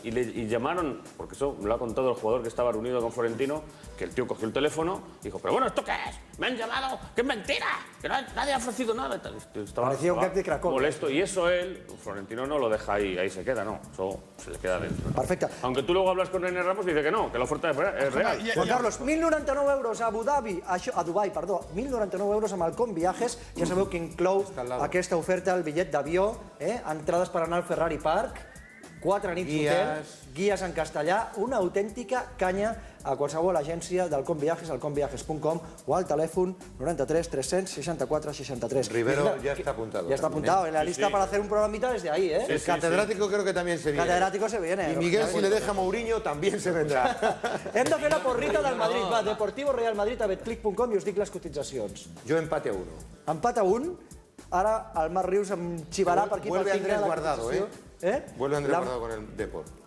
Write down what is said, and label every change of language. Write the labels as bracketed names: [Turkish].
[Spanish] Y llamaron, porque eso me lo ha contado el jugador que estaba reunido con Florentino, que el tío cogió el teléfono y dijo, pero bueno, ¿esto qué es? Me han llamado, que es mentira, que nadie ha ofrecido nada. Parecía un cap de Cracovia. Molesto. Y eso Florentino no lo deja ahí se queda, no. Eso se le queda dentro. [Catalan] Perfecte. [Spanish] Aunque tú luego hablas con René Ramos y dice que no, que la oferta es real. [Catalan] Juan Carlos, 1.099 euros a Abu Dhabi, a Dubai, perdó, 1.099 euros amb el Com Viajes. Ja sabeu que inclou aquesta oferta, el bitllet d'avió, entrades per anar al Ferrari Park, 4 nits d'hotel, guies en castellà, una autèntica canya a qualsevol agència del Com Viajes, al comviajes.com o al telèfon 93 364 63. [Spanish] Rivero ya está apuntado. Ya está apuntado en la lista para hacer un programita desde ahí, El catedrático creo que también se viene. Catedrático se viene. Y Miguel, si le deja a Mourinho, también se vendrá. [Catalan] Hem de fer la porrita del Madrid. Va, Deportivo Real Madrid a betclic.com i us dic les cotitzacions. Jo empate a 1. Empat a 1. Ara el Marc Rius em xivarà per aquí. [Spanish] Vuelve Andrés Guardado, Vuelve Andrés Guardado con el Deport.